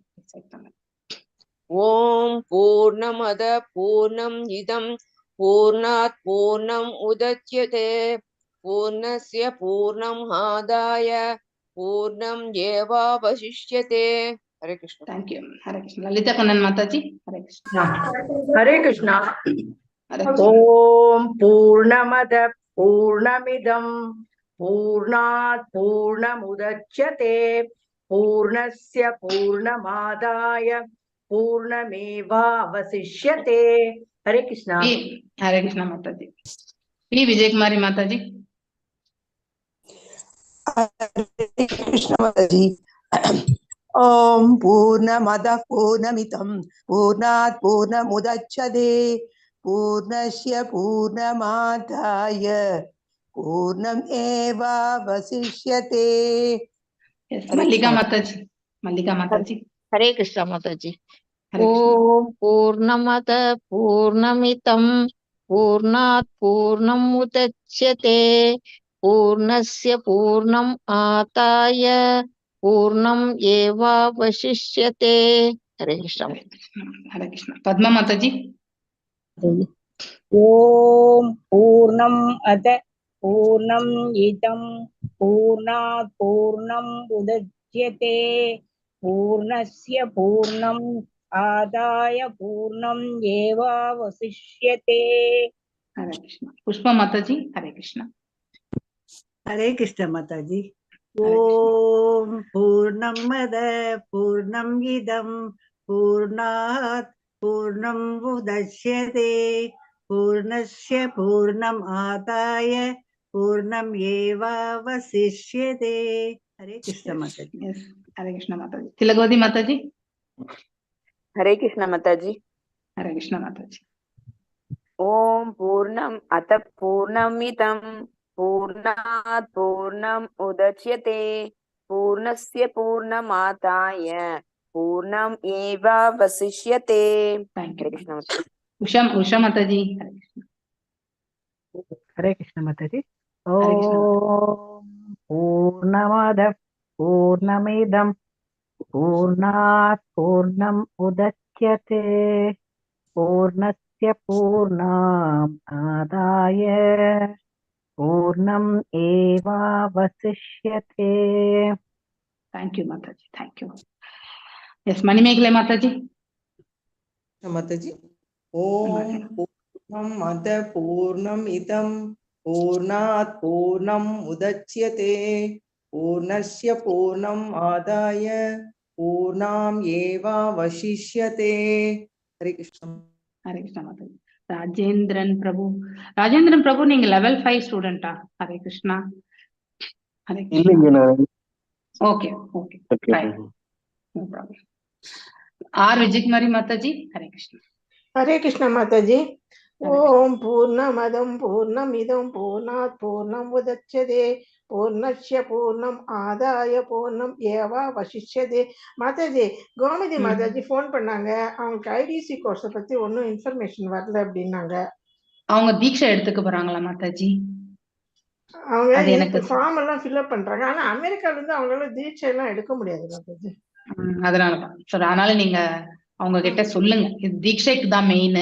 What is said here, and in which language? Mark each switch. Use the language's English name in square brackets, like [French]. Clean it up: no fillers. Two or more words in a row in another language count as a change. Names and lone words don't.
[Sanskrit] ओम् पूर्णमदः पूर्णम् इदं पूर्णात् पूर्णम् उदच्यते पूर्णस्य पूर्णम् आदाय पूर्णम् एवावशिष्यते. [Tamil] ஹரே கிருஷ்ணா. தேங்க்யூ. ஹரே கிருஷ்ணா. லலிதா கண்ணன் மாதாஜி. ஹரே கிருஷ்ணா. ஹரே கிருஷ்ணா. ஹரே கிருஷ்ணா. [Sanskrit] ओम् पूर्णमदः पूर्णमिदं पूर्णात् पूर्णमुदच्यते पूर्णस्य पूर्णमादाय पूर्णमेवावशिष्यते. [Tamil] ஹரே கிருஷ்ணா. ஹரே கிருஷ்ணா மாதாஜி. பி விஜயகுமாரி மாதாஜி. [Hindi] कृष्ण माताजी। [Sanskrit] ओम पूर्णमदः पूर्णमिदं पूर्णात् पूर्णमुदच्यते पूर्णस्य पूर्णमादाय पूर्णमेवावशिष्यते। [Hindi] मल्लिका माताजी. मल्लिका माताजी. हरे कृष्णा माताजी। हरे कृष्णा. [Sanskrit] ओम पूर्णमद पूर्णमिदं पूर्णात् पूर्णम् उदच्यते पूर्णस्य पूर्णम् आदाय पूर्णम् एवावशिष्यते। [Hindi] हरे कृष्णा। हरे कृष्णा. पद्मा माताजी. [Sanskrit] ओम पूर्णम अद पूर्णम इदं पूर्णात् पूर्णम् उदच्यते पूर्णस्य पूर्णम् आदाय पूर्णम् एवावशिष्यते। [Hindi] हरे कृष्णा. पुष्पा माताजी. हरे कृष्णा. हरे कृष्ण माताजी। हरे [Sanskrit] ओम पूर्णमद पूर्णम् इदं पूर्णात् पूर्णम् उदच्यते पूर्णस्य पूर्णम् आदाय पूर्णम् एवावशिष्यते। [Hindi] हरे कृष्ण माताजी। Yes. हरे कृष्णा माताजी. तिलकवती माताजी. हरे कृष्णा माताजी। हरे कृष्णा माताजी. [Sanskrit] ओम पूर्णम अथ पूर्णमिदं पूर्णात् पूर्णम् उदच्यते पूर्णस्य पूर्णमादाय पूर्णम् एवावशिष्यते। [English] Thank [Hindi] हरे [English] you. [Hindi] कृष्णा माताजी। उषा माताजी. हरे कृष्णा. हरे कृष्ण माताजी। हरे कृष्णा माताजी. [Sanskrit] ओम पूर्णमद पूर्णमिदं पूर्णात् पूर्णम् उदच्यते पूर्णस्य पूर्णम् आदाय पूर्णम् एवावशिष्यते। [English] Thank you माताजी. Thank you. Yes. [Hindi] मणिमेखले माताजी. माताजी। [Sanskrit] ओम पूर्णम अद पूर्णम इदं पूर्णात् पूर्णम् उदच्यते पूर्णस्य पूर्णम् आदाय पूर्णाम् एवावशिष्यते। [Hindi] हरे कृष्ण। [Tamil] ஹரே கிருஷ்ணா மாதாஜி. ராஜேந்திரன் பிரபு நீங்க [English] level 5 student? [Tamil] ஹரே கிருஷ்ணா. ஹரே கிருஷ்ணா. [English] okay okay fine, no problem. [Tamil] ஆர் விஜயகுமாரி மாதாஜி. ஹரே கிருஷ்ணா. [Hindi] हरे कृष्ण माता जी। [Sanskrit] ओम पूर्णमदं पूर्णमिदं पूर्णात् पूर्णमुदच्यते पूर्णस्य पूर्णम् आदाय पूर्णम् एवावशिष्यते। [Hindi] माता जी, [Tamil] கோமதி மாதா ஜி ஃபோன் பண்ணாங்க. அவங்க ஐடிசி கோர்ஸை பத்தி ஒன்றும் இன்ஃபர்மேஷன் வரல அப்படின்னாங்க. அவங்க தீட்சை எடுத்துக்க போறாங்களா மாதாஜி? அவங்க ஃபார்ம் எல்லாம் ஃபில்அப் பண்றாங்க. ஆனா அமெரிக்கால இருந்து அவங்களால தீட்சை எல்லாம் எடுக்க முடியாது மாதா ஜி. அதனாலதான் சரி, அதனால நீங்க அவங்க கிட்ட சொல்லுங்க, இது தீட்சைக்கு தான் மெயின்.